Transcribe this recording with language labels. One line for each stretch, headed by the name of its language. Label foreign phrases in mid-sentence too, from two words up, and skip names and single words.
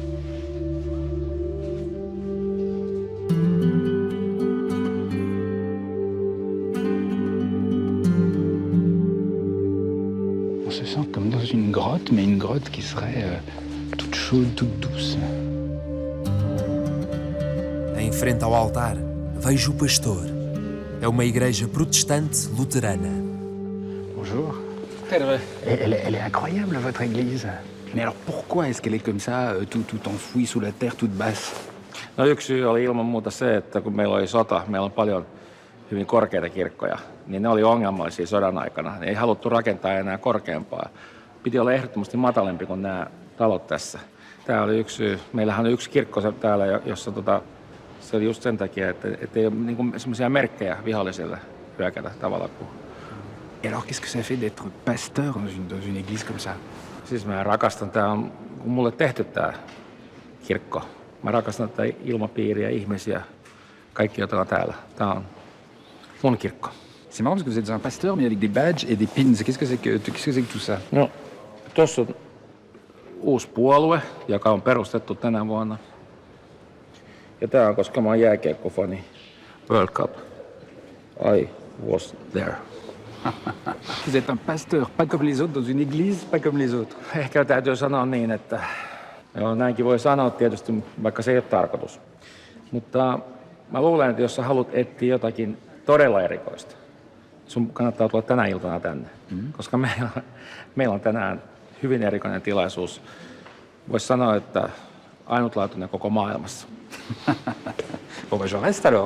French: On se sent comme dans une grotte, mais une grotte qui serait toute chaude, toute douce.
Portuguese: Em frente ao altar, vejo o pastor. É uma igreja protestante luterana.
French: Bonjour. Elle est incroyable, votre église. Mais alors pourquoi est-ce qu'elle est comme ça, tout enfouie sous la terre, toute basse?
Finnish: No yksi syy oli ilman muuta se, että kun meillä oli sota, meillä on paljon hyvin korkeita kirkkoja, niin ne oli ongelmallisia sodan aikana. Ei haluttu rakentaa enää korkeampaa. Piti olla ehdottomasti matalempi kuin nämä talot tässä. Tämä oli yksi syy. Meillähän on yksi kirkko täällä, jossa se oli just sen takia, että ei ole niin semmoisia merkkejä vihollisille hyökätä tavallaan kuin.
French: Et alors qu'est-ce que ça fait d'être pasteur dans une église comme ça?
Finnish: Siis mä rakastan, tää on mulle tehty tää kirkko. Mä rakastan tätä ilmapiiriä, ihmisiä, kaikki joita on täällä. Tää on mun kirkko.
French: C'est marrant parce que vous êtes un pasteur mais avec des badges et des pins. Qu'est-ce que c'est que tout ça?
Finnish: No, tossa on uusi puolue, joka on perustettu tänä vuonna. Ja tää on, koska mä oon jääkiekkofani.
English: World Cup. I was there.
French: Vous êtes un pasteur, pas comme les autres, dans une église, pas comme les autres.
Finnish: Ehkä täytyy sanoa niin, että joo, näinkin voi sanoa tietysti, vaikka se ei ole tarkoitus. Mutta mä luulen, että jos sä haluat etsiä jotakin todella erikoista, sun kannattaa tulla tänä iltana tänne. Koska meillä on tänään hyvin erikoinen tilaisuus. Voisi sanoa, että ainutlaatuinen koko maailmassa.
French: Bon, ben je reste alors.